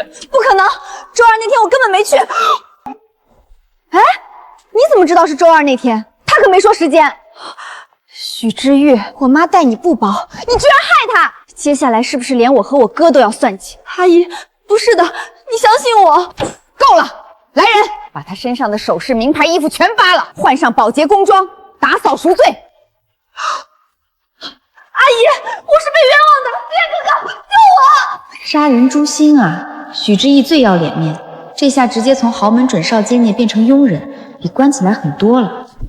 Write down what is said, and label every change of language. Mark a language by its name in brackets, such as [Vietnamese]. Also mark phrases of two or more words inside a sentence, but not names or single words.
[Chinese] 不可能，周二那天我根本沒去。哎，你怎麼知道是周二那天？他可沒說時間。許知玉，我媽待你不薄，你居然害她！接下來是不是連我和我哥都要算計？阿姨，不是的，你相信我。夠了，來人，把他身上的首飾、名牌衣服全扒了，換上保潔工裝，打掃贖罪。阿姨，我是被冤枉的，烈哥哥，救我！殺人誅心啊！許之意最要臉面，這下直接從豪門準少監念變成傭人，比關起來狠多了。